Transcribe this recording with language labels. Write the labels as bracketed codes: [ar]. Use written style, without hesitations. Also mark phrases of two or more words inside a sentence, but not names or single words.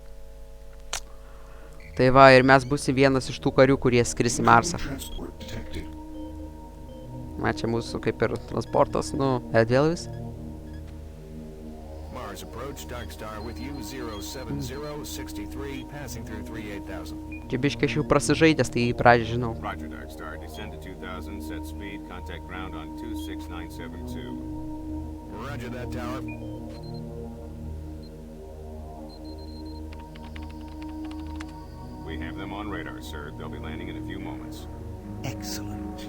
[lt] Tai va, ir mes būsim vienas iš tų karių, kurie skris į Marsą. Na, čia mūsų kaip ir transportas, nu, erdvėlvis. Čia biškai aš jau prasižaidęs, tai pradžią žinau. [en] We have them on radar, sir. They'll be landing in a few moments. Excellent.